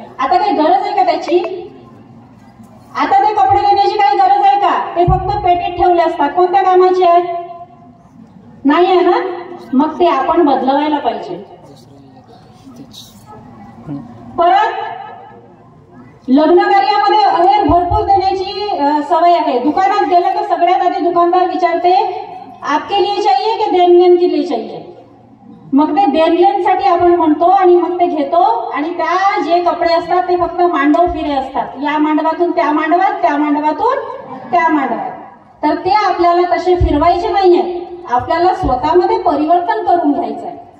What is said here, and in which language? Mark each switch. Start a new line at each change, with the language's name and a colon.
Marathi: आता काही गरज आहे का त्याची? आता ते कपडे देण्याची काही गरज आहे का? ते फक्त पेटीत ठेवले असतात. कोणत्या कामाचे आहेत? नाही आहे ना? मग ते आपण बदलवायला पाहिजे. परत लग्न कार्यामध्ये अहेर भरपूर देण्याची सवय आहे. दुकानात गेलं तर सगळ्यात आधी दुकानदार विचारते
Hindi: आपके लिए चाहिए की देणग्यां के लिए चाहिए.
Marathi: मग ते देणग्यांसाठी आपण म्हणतो आणि मग ते घेतो आणि त्या जे कपडे असतात ते फक्त मांडव फिरे असतात. या मांडवातून त्या मांडवात, त्या मांडवातून त्या मांडवात. तर ते आपल्याला तसे फिरवायचे नाहीये. आपल्याला स्वतःमध्ये परिवर्तन करून घ्यायचं आहे.